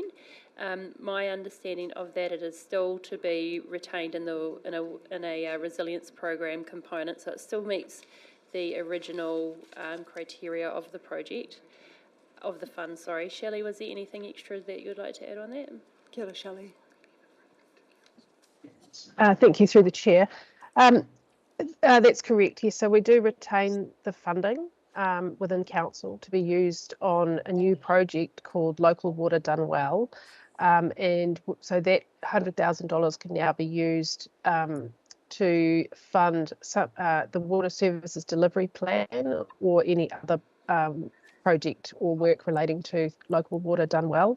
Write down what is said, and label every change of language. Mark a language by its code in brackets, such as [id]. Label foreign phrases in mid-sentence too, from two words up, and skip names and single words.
[en] My understanding of that, it is still to be retained in a resilience program component, so it still meets the original criteria of the project, of the fund. Sorry, Shelley, was there anything extra that you'd like to add on that? [mi] Kia ora, Shelley. [en] Thank you, through the chair. That's correct, yes. So we do retain the funding within council to be used on a new project called Local Water Done Well. And so that $100,000 can now be used to fund the water services delivery plan or any other project or work relating to local water done well.